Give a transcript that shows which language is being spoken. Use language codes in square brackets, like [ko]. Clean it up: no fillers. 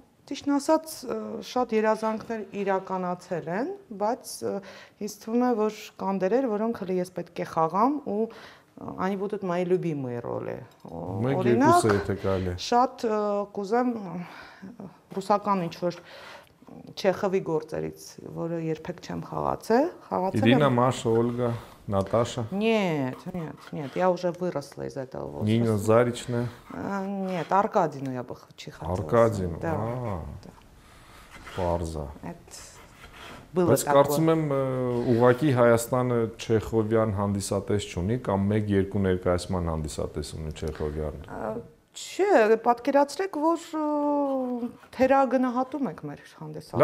[hy] Ճիշտն ասած, շատ երազանքներ իրականացել են, բայց ինձ թվում է, որ կան դերեր, որոնք հələ ես պետք է խաղամ ու [ru] они будут мои любимые роли։ [hy] Օրինակ, եթե կարելի է։ Շատ կուզեմ ռուսական ինչ-որ Չեխովի գործերից, որը երբեք չեմ խաղացել, [ru] Ирина, Маша, Ольга, Наташа. Нет, я уже выросла из этого возраста. Нина Заричная. Нет, Аркадину я бы хотела. Аркадину, да. [hy] Պարզա։ [ru] Было [hy] такое։ Բայց կարծում եմ ուղղակի Հայաստանը Չեխովյան հանդիսատես չունի կամ 1-2 ներկայացման հանդիսատես ունի Չեխովյանը։ Չէ, պատկերացրեք, որ թերագնահատում եք մեր հանդեսատեսին։